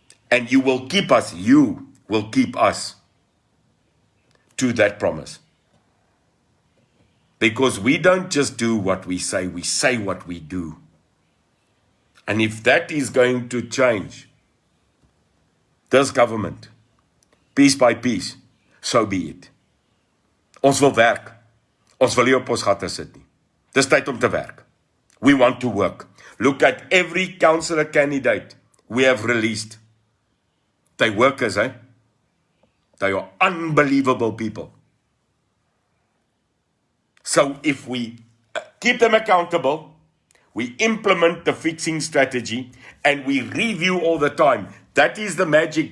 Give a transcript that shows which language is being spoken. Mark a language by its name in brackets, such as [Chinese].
[English] And you will keep us to that promise. Because we don't just do what we say what we do. And if that is going to change this government, piece by piece, so be it. [Afrikaans] Ons wil werk. Ons wil nie op ons gatte sit nie. Dis tyd om te werk. [English] We want to work. Look at every councillor candidate we have released. They're workers, eh? They are unbelievable people. So if we keep them accountable, we implement the fixing strategy, and we review all the time. That is the magic.